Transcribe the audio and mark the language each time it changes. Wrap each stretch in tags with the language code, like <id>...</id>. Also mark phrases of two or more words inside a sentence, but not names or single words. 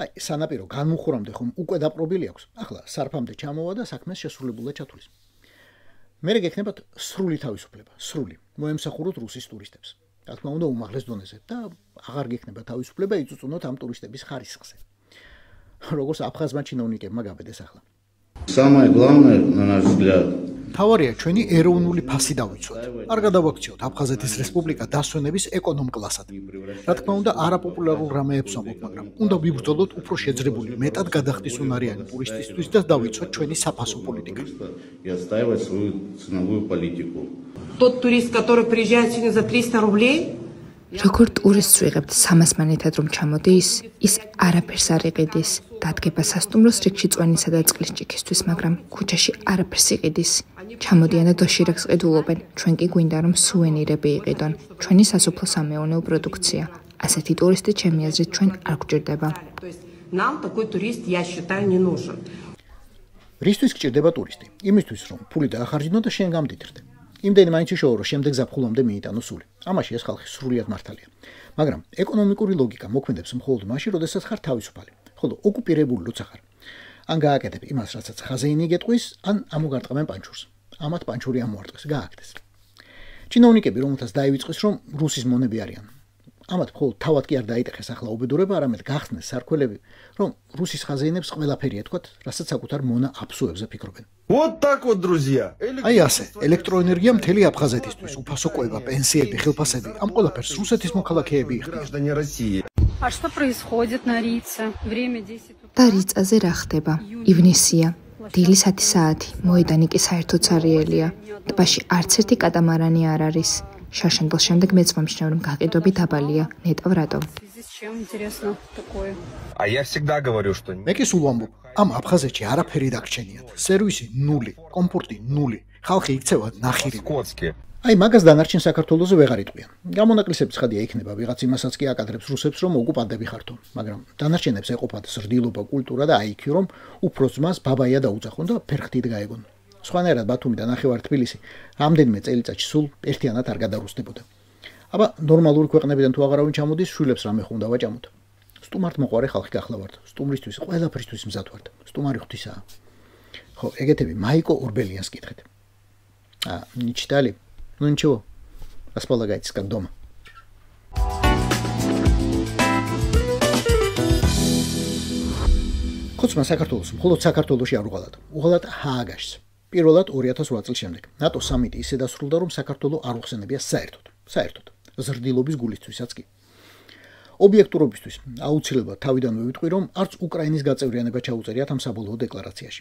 <ka>აი, სანაპირო განმუხურამდე ხომ უკვე დაპყრობილი აქვს. ახლა სარფამდე ჩამოვა და საქმეს შესრულებულად ჩათვლის. მერე გექნებათ სრული თავისუფლება, სრული. მოემსახუროთ რუსის ტურისტებს. რა თქმა უნდა, უმაღლეს донეზე და აღარ გექნება თავისუფლება იწუწუნოთ ამ ტურისტების ხარისხზე. როგორც აფხაზმა ჩინოვნიკებმა გაბედეს ახლა.</ka> <ru>Самое главное, на наш взгляд,</ru> <ka>თავარია ჩვენი ეროვნული ფასი დავიცვათ. არ გადავაქციოთ აფხაზეთის რესპუბლიკა დასვენების ეკონომ კლასად. რა თქმა უნდა, არაპოპულარულ რამეებს ვამბობ, მაგრამ უნდა ვიბრძოლოთ უფრო შეძრებული, მეტად გადახდისუნარიანი ტურისტისთვის და დავიცვათ ჩვენი საფასო პოლიტიკა.</ka> <ru>и отстаивать свою ценовую политику. Тот турист, который приезжает сегодня за 300 рублей,</ru> <ka>როგორ ტურისტს ვიღებთ 300 მანეთად რომ ჩამოდის, ის არაფერს არ იყიდის. დადგება სასტუმროს რიგში წვენისა და წყლის ჭიქისთვის, მაგრამ ქუჩაში არაფერს იყიდის. ჩამოდიან და დოშირაკს ყიდულობენ. ჩვენ კი გვინდა რომ სუვენირები იყიდონ. ჩვენი სასოფლო-სამეურნეო პროდუქცია. ასეთი ტურისტი ჩემი აზრით ჩვენ არ გვჭირდება.</ka> <ru>то есть нам такой турист, я считаю, не нужен.</ru> <ka>რისთვის გჭირდება ტურისტი? იმისთვის რომ ფული დაახარჯინო და შენ გამდიდრდე. იმდენი მაინც იშოვო რომ შემდეგ ზაფხულამდე მიიტანო სული. ამაში ეს ხალხი სრულიად მართალია. მაგრამ ეკონომიკური ლოგიკა მოქმედებს მხოლოდ მაშინ, როდესაც ხარ თავისუფალი. ხოლო ოკუპირებული როცა ხარ. ან გააკეთებ იმას, რასაც ხაზეინი გეტყვის, ან ამოგარტყამენ პანჩურს. ამათ პანჩური ამოარტყეს, გააკეთეს. ჩინოვნიკები რომელთაც დაივიწყეს რომ რუსის მონები არიან. ამათ მხოლოდ თავად კი არ დაიტეხეს ახლა უბედურება, არამედ გახსნეს სარქველები, რომ რუსის ხაზეინებს ყველაფერი ეთქვათ, რასაც საკუთარ მონა აფსუებზე ფიქრობენ.</ka> <ru>Вот так вот, друзья.</ru> <ka>აი ასე, ელექტროენერგია მთელი აფხაზეთისთვის, უფასო კვება, პენსიები, ხელფასები, ამ ყველაფერს რუსეთის მოქალაქეები იხდიან.</ka> <ru>А что происходит на Рице? Время 10 утра.</ru> <ka>და რიწაზე რა ხდება? ივნისია. დილის 10 საათი. მოედანი კი საერთოდ სარიელია. ტბაში არც ერთი კატამარანი არ არის. შარშემბილს შემდეგ მეც მომჩნევ რომ გაყიდვები დაბალია. ნეტავ რატო?</ka> <ru>Здесь чем интересно такое? А я всегда говорю, что</ru> <ka>მე კი სულ ვამბობ, ამ აფხაზეთში არაფერი დაგრჩენიათ. სერვისი 0, კომფორტი 0, ხალხი იქცევა ნახირი. აი მაგას დანარჩენ საქართველოზე ვეღარ იტყვიან. გამონაკლისების ხადია იქნება, ვიღაც იმასაც კი აკადრებს რუსებს, რომ ოკუპანტები ხართო, მაგრამ დანარჩენებს ეყოფათ ზრდილობა, კულტურა და IQ, რომ უფრო ძმას ბაბაია დაუძახონ და ფერხთით გაეგონ. სხვანაირად ბათუმი და ნახევარ თბილისი რამდენიმე წელიწადში სულ ერთიანად არ გადარუსდებოდა. აბა ნორმალური ქვეყნებიდან თუ აღარავინ ჩამოდის, შვილებს რამე ხუნდა ვაჭამოთ. სტუმართ მოყარე ხალხი გახლავართ. სტუმრისთვის ყველაფრისთვის მზად ვართ. სტუმარი ღვთისაა. ხო, ეგეთები მაიკო ორბელიანს კითხეთ.</ka> <ru>Не читали? Ну ничего. Располагайтесь как дома.</ru> <ka>ხოცმა საქართველოს მხოლოდ საქართველოში არ უღალატ. უღალატ ჰააგაშს. პირველად 2008 წლის შემდეგ. ნატო სამიტი ისე დასრულდა, რომ საქართველო არ უხსენებია საერთოდ. ზრდილობის გულისთვისაც კი. ობიექტურობისთვის აუცილებლად თავიდანვე ვიტყვი, რომ არც უკრაინის გაწევრიანება ჩაუწერიათ ამ საბოლოო დეკლარაციაში.</ka>